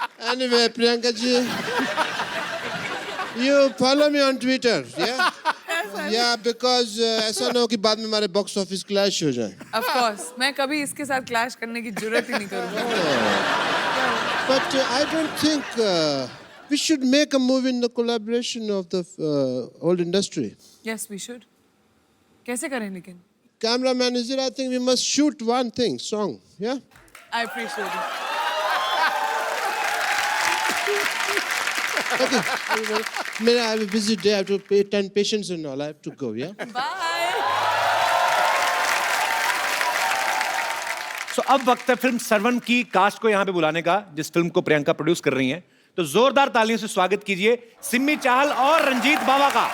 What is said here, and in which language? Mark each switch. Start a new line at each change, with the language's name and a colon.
English: Anyway, Priyanka ji, you follow me on Twitter, yeah?
Hindi: Yeah, because ऐसा ना हो कि बाद में हमारे बॉक्स ऑफिस क्लैश हो जाए. ऑफ कोर्स मैं कभी इसके साथ क्लैश करने की जरूरत ही नहीं करूँगा.
English: But I don't think we should make a movie in the collaboration of the old industry. Yes we should.
Hindi: कैसे करें लेकिन?
English: Cameraman is there. I think we must shoot one thing, song, yeah? I appreciate it. Okay. I have a busy day. I have to attend patients and all. I have to go, yeah? Bye.
Hindi: सो अब वक्त है film Sarwan की cast को यहाँ पे बुलाने का, जिस फिल्म को प्रियंका प्रोड्यूस कर रही हैं. तो जोरदार तालियों से स्वागत कीजिए सिम्मी चाहल और रंजीत बावा का.